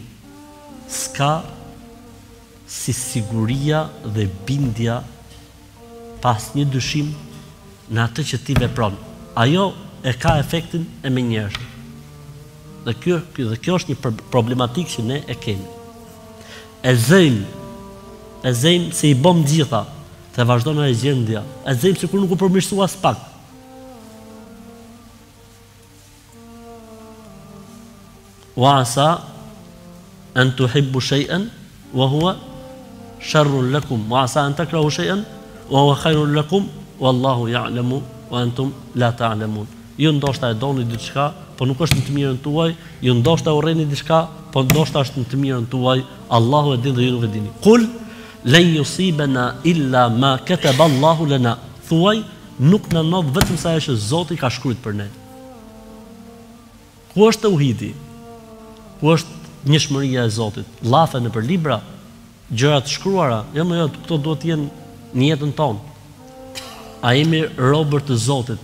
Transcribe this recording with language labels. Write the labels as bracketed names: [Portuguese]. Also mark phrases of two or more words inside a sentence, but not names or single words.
[Albanian] Ska si siguria dhe bindja pas një dyshim në atë që ti vepron. Ajo e ka efektin e menjëhershëm. Dhe kjo është një problematikë që ne e kemi. E zëjmë se i bëm gjitha, dhe vazhdon e gjendja. E zëjmë se kur nuk u përmirësua as pak. [Arabic] وعسى أن تحبوا شيئا وهو شر لكم وعسى أن تكرهوا شيئا وهو خير لكم والله يعلم وأنتم لا تعلمون. [Albanian] Ju ndoshta e doni diçka, po nuk është në të mirën tuaj, ju ndoshta urreni diçka, po ndoshta është në të mirën tuaj, Allahu e din dhe ju nuk e dini. [Arabic] قل لن يصيبنا إلا ما كتب الله لنا. [Albanian] Thuaj, nuk na ndodh vetëm sa ajo që Zoti ka shkruar për ne. Ku është tauhidi? Ku është njëshmëria e Zotit? Llafe nëpër libra, gjëra të shkruara, jo më jo, këto duhet të jenë në jetën tonë. A jemi robër të Zotit?